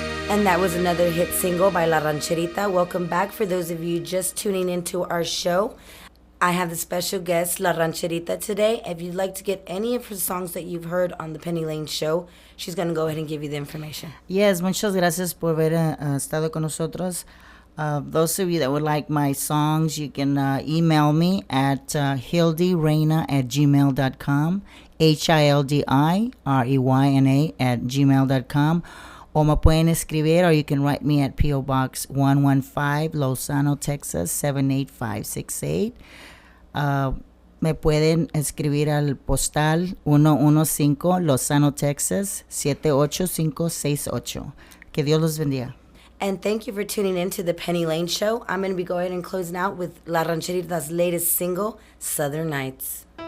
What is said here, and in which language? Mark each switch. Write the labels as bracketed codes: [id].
[en] And that was another hit single by La Rancherita. Welcome back for those of you just tuning into our show. I have the special guest, La Rancherita, today. If you'd like to get any of her songs that you've heard on the Penny Lane Show, she's going to go ahead and give you the information. [es] Yes, muchas gracias por haber estado con nosotros. [en] Those of you that would like my songs, you can email me at hildireyna@gmail.com, HILDIREYNA@gmail.com. [es] O me pueden escribir, [en] or you can write me at P.O. Box 115, Lozano, Texas 78568. [es] Me pueden escribir al postal 115, Lozano, Texas 78568. Que Dios los bendiga. [en] And thank you for tuning in to the Penny Lane Show. I'm going to be going and closing out with La Rancherita's latest single, Southern Nights.